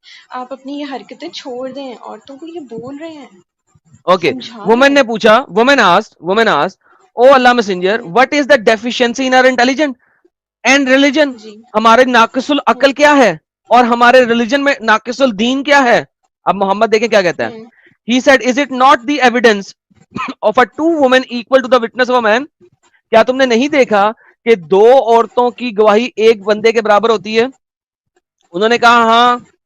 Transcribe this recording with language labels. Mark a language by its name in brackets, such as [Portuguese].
[Urdu] آپ اپنی یہ حرکتیں چھوڑ دیں, عورتوں کو یہ بول رہے ہیں, [English] okay, [Urdu] سمجھا رہے [English] woman [Urdu] ہیں. نے پوچھا, [English] Woman asked, O Allah messenger, what is the deficiency in our intelligent and religion. [Urdu] جی. ہمارے ناقص العقل کیا ہے اور ہمارے ریلیجن میں ناقص الدین کیا ہے. اب محمد دیکھیں کیا کہتا ہے. [English] He said, is it not the evidence of a two women equal to the witness of a man? [Urdu] کیا تم نے نہیں دیکھا کہ دو عورتوں کی گواہی ایک بندے کے برابر ہوتی ہے؟ انہوں نے کہا ہاں.